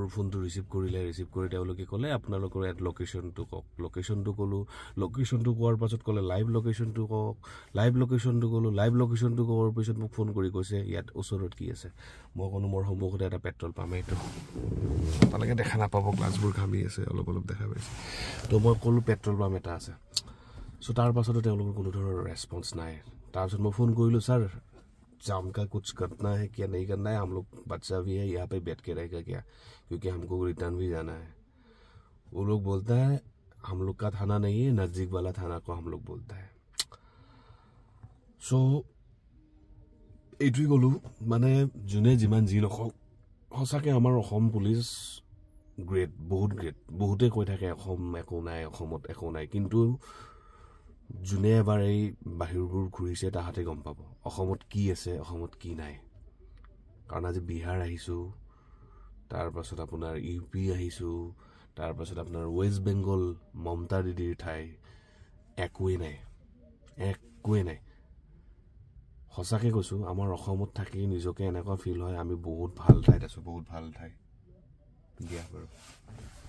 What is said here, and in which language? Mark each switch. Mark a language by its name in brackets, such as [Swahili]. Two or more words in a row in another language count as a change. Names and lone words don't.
[Assamese] ফোনটো ৰিচিভ কৰি তেওঁলোকে ক'লে আপোনালোকৰ এড লোকেশ্যনটো কওক লোকেশ্যনটো ক'লোঁ লোকেশ্যনটো কোৱাৰ পাছত ক'লে [English] live location [Assamese] কওক [English] live location [Assamese] ক'লোঁ [English] live location [Assamese] কোৱাৰ পিছত মোক ফোন কৰি কৈছে ইয়াত ওচৰত কি আছে মই ক'লো মোৰ সন্মুখতে এটা [English] petrol pump [Assamese] এইটো তালৈকে দেখা নাপাব গ্লাছবোৰ ঘামি আছে অলপ দেখা পাইছে তো মই ক'লোঁ [English] petrol pump [Assamese] এটা আছে চ' তাৰ পাছতো তেওঁলোকৰ কোনো ধৰণৰ ৰেছপন্স নাই তাৰপিছত মই ফোন কৰিলোঁ ছাৰ [Hindi] जाम का कुछ करना है क्या नहीं करना है हम लोग बच्चा भी है यहाँ पे बैठ के रहेगा क्या क्योंकि हमको रिटर्न भी जाना है वो लोग बोलता है हम लोग का थाना नहीं है नज़दीक वाला थाना को हम लोग बोलता है [Assamese] सो এইটোৱে ক'লোঁ মানে যোনে যিমান যি নকওক সঁচাকৈ আমাৰ অসম পুলিচ গ্ৰেট বহুত গ্ৰেট বহুতে কৈ থাকে অসম একো নাই অসমত একো নাই কিন্তু যোনে এবাৰ এই বাহিৰবোৰ ঘূৰিছে তাহাঁতে গম পাব অসমত কি আছে অসমত কি নাই কাৰণ আজি বিহাৰ আহিছোঁ তাৰপাছত আপোনাৰ UP আহিছোঁ তাৰপাছত আপোনাৰ ৱেষ্ট বেংগল মমতা দিদিৰ ঠাই একোৱেই নাই সঁচাকৈ কৈছোঁ আমাৰ অসমত থাকি নিজকে এনেকুৱা ফিল হয় আমি বহুত ভাল ঠাইত আছোঁ বহুত ভাল ঠাই দিয়া বাৰু